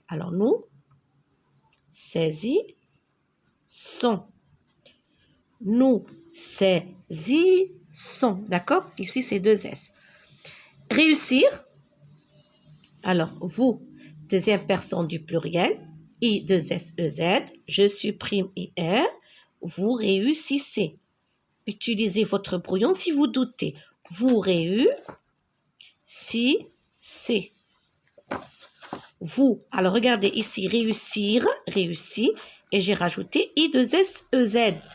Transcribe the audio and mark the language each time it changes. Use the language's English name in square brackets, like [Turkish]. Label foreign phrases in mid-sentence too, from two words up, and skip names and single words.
[French] Alors, nous, saisissons. Nous, saisissons. D'accord? Ici, c'est 2S. Réussir. Alors, vous, deuxième personne du pluriel. I, 2S, E-Z. Je supprime IR. Vous réussissez. Utilisez votre brouillon si vous doutez. Vous réussissez. Vous, alors regardez ici, réussir, réussi, et j'ai rajouté I2SEZ.